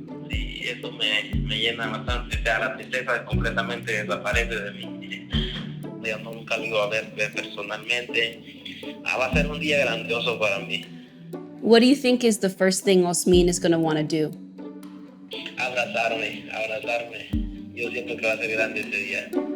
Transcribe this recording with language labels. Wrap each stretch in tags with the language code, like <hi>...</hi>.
<es>Y eso me llena bastante. O sea, la tristeza completamente desaparece de mí. Yo nunca lo iba a ver personalmente. Va a ser un día grandioso para mí.</es> <en>What do you think is the first thing Osmin is going to want to do?</en> <es>Abrazarme. Yo siento que va a ser grande ese día.</es>